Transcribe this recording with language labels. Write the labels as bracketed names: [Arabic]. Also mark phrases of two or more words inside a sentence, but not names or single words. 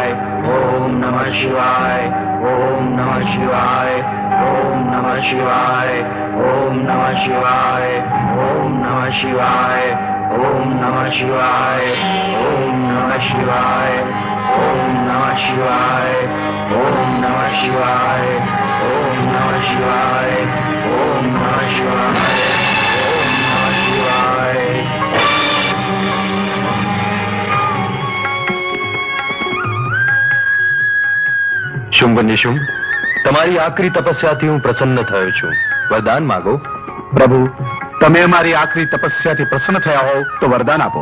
[Sanskrit] ओम नमः शिवाय, ओम नमः शिवाय, ओम नमः शिवाय, ओम नमः शिवाय, ओम नमः शिवाय, ओम नमः शिवाय, ओम नमः शिवाय, ओम नमः शिवाय, ओम नमः शिवाय, ओम नमः शिवाय, ओम नमः शिवाय, ओम नमः शिवाय। [Gujarati] શુંભ નિશુંભ, તમારી આકરી તપસ્યાથી હું પ્રસન્ન થયો છું. વરદાન માગો. પ્રભુ, તમે અમારી આખરી તપસ્યાથી પ્રસન્ન થયા હોવ તો વરદાન આપો.